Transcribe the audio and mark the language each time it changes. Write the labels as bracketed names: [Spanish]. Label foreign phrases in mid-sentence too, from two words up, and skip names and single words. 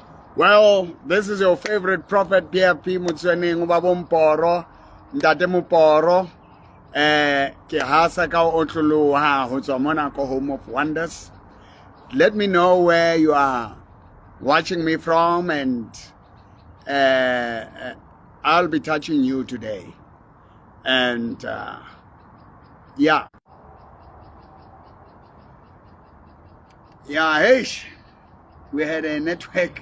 [English] Well, this is your favorite prophet, [Southern Sotho] PFP Mutsuening Ubabumporo, Ndate Muporo, ke hasa ka otloloha ho tswa mona ko Home of Wonders. [English] Let me know where you are watching me from, and I'll be touching you today. And yeah, hey, we had a network.